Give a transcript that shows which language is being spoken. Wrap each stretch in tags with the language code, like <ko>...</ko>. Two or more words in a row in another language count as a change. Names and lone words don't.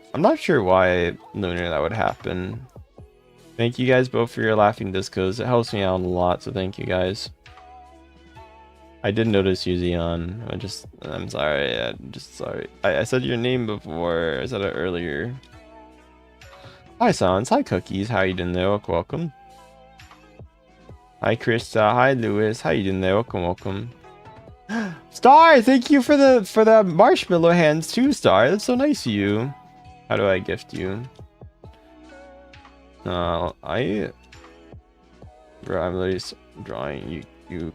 <en>I'm not sure why Lunar that would happen. Thank you guys both for your laughing discos. It helps me out a lot, so thank you guys. I did notice you, Zion. I'm sorry. I'm just sorry. I said your name before. I said it earlier. Hi, Sans. Hi, Cookies. How you doing there? Welcome. Hi, Krista. Hi, Lewis. How you doing there? Welcome. Star, thank you for the marshmallow hands too, Star. That's so nice of you. How do I gift you? No, I'm literally drawing you.</en>